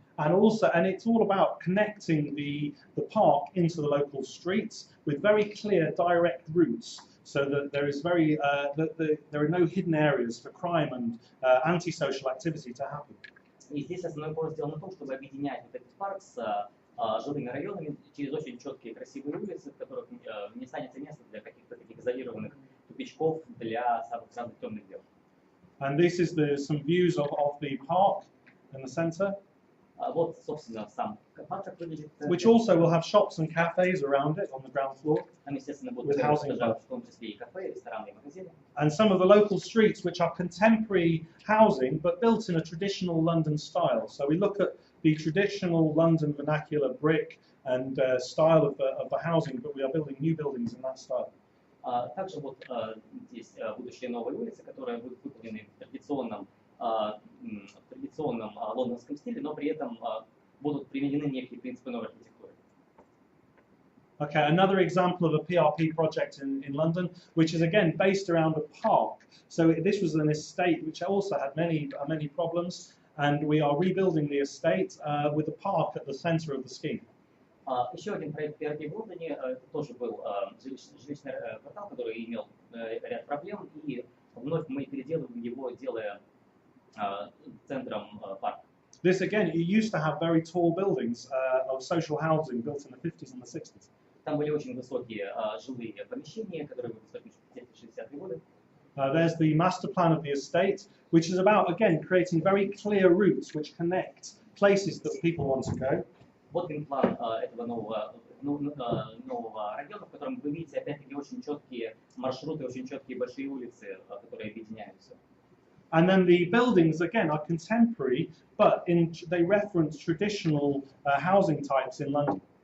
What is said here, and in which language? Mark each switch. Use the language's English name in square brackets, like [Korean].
[English] And it's all about connecting the park into the local streets with very clear direct routes, so that there is there are no hidden areas for crime and antisocial activity to happen. [Russian] И здесь основной упор сделан на том, чтобы объединять вот этот парк с жилыми районами через очень четкие красивые улицы, в которых не останется места для каких-то таких изолированных тупичков для самых разных темных дел. [English] And this is some views of the park in the centre. [Russian] Вот, собственно, сам парк как выглядит. [English] Which also will have shops and cafes around it on the ground floor. [Russian] Там, естественно, будут в том числе и кафе, рестораны, и магазины. [English] And some of the local streets, which are contemporary housing, but built in a traditional London style. So we look at the traditional London vernacular brick and style of the housing, but we are building new buildings in that style. [Russian] Также вот здесь будущие новые улицы, которые будут выполнены в традиционном лондонском стиле, но при этом будут применены некие принципы новой архитектуры. [English] Okay, another example of a PRP project in London, which is again based around a park. So this was an estate which also had many problems, and we are rebuilding the estate with a park at the centre of the scheme. [Russian] Еще один проект PRP в Лондоне, это тоже был жилищный квартал, который имел ряд проблем, и вновь мы переделываем его, делая центром парка. [English] This again, you used to have very tall buildings of social housing built in the 50s and the 60s. [Russian] Там были очень высокие жилые помещения, которые были построены в 50-60-е годы. [English] There's the master plan of the estate, which is about, again, creating very clear routes which connect places that people want to go. [Russian] Вот генплан этого нового района, в котором вы видите, опять-таки, очень четкие маршруты, очень четкие большие улицы, которые объединяются. [English] And then the buildings, again, are contemporary, but they reference traditional housing types in London.